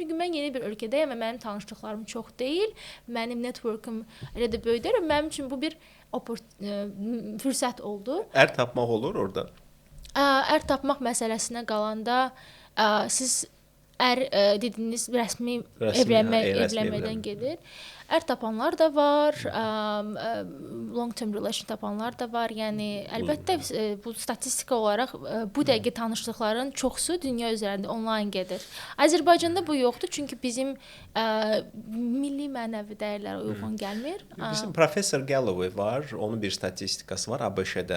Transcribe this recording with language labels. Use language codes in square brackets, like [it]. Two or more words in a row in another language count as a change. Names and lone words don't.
[az] Çünki mən yeni bir ölkədəyəm və mənim tanışlıqlarım çox deyil. Mənim networkum elə də böyük deyil. Mənim üçün bu bir fürsət oldu. Ər tapmaq olur orada. Ər tapmaq məsələsinə qalanda siz dediyiniz rəsmi evlənmədən gedir. Ər tapanlar da var, [en] long term relation [az] tapanlar da var. Yəni əlbəttə bu statistika olaraq bu dəqiqə tanışlıqların çoxusu dünya üzərində onlayn gedir. Azərbaycanda bu yoxdur, çünki bizim milli mənəvi dəyərlərə uyğun gəlmir. Bizim professor Galloway var, onun bir statistikası var ABŞ-də.